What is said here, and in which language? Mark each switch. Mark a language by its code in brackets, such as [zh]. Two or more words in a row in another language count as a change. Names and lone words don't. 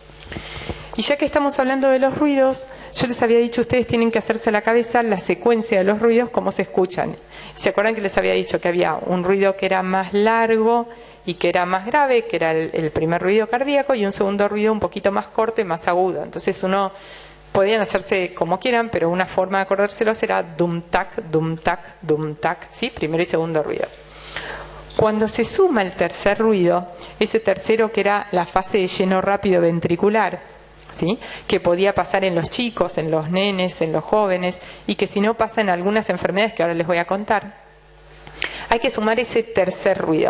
[es] Y ya que estamos hablando de los ruidos, yo les había dicho, ustedes tienen que hacerse a la cabeza la secuencia de los ruidos, cómo se escuchan. ¿Se acuerdan que les había dicho que había un ruido que era más largo y que era más grave, que era el primer ruido cardíaco, y un segundo ruido un poquito más corto y más agudo? Entonces podían hacerse como quieran, pero una forma de acordárselo será dum-tac, dum-tac, dum-tac, ¿sí? Primero y segundo ruido. Cuando se suma el tercer ruido, ese tercero que era la fase de lleno rápido ventricular, ¿sí? Que podía pasar en los chicos, en los nenes, en los jóvenes, y que si no pasa en algunas enfermedades que ahora les voy a contar, hay que sumar ese tercer ruido.